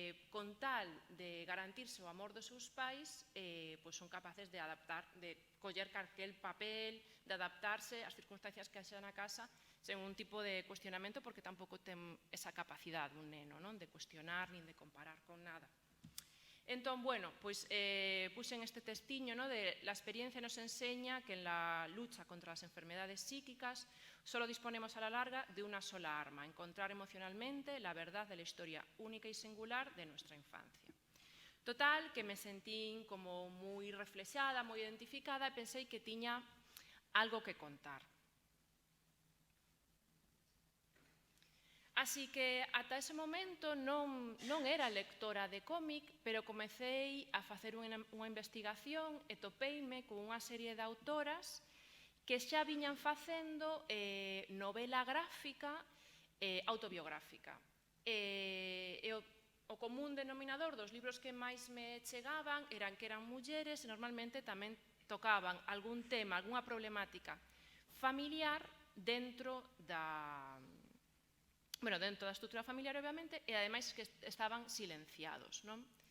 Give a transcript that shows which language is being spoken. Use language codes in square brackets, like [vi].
[gl] con tal de garantirse o amor dos seus pais, son capaces de adaptar, de coller calquel papel, de adaptarse ás circunstancias que haxa na casa sen un tipo de cuestionamento, porque tampouco ten esa capacidade un neno, de cuestionar nin de comparar con nada. Entón, puxen este testiño [es] de la experiencia nos enseña que en la lucha contra las enfermedades psíquicas solo disponemos a la larga de una sola arma, encontrar emocionalmente la verdad de la historia única y singular de nuestra infancia. [gl] Total, que me sentí como moi reflexada, moi identificada e pensei que tiña algo que contar. Así que ata ese momento non era lectora de cómic, pero comecei a facer unha investigación e topeime con unha serie de autoras que xa viñan facendo novela gráfica autobiográfica. E o común denominador dos libros que máis me chegaban eran que eran mulleres e normalmente tamén tocaban algún tema, algunha problemática familiar dentro da estrutura familiar, obviamente, e ademais que estaban silenciados, non?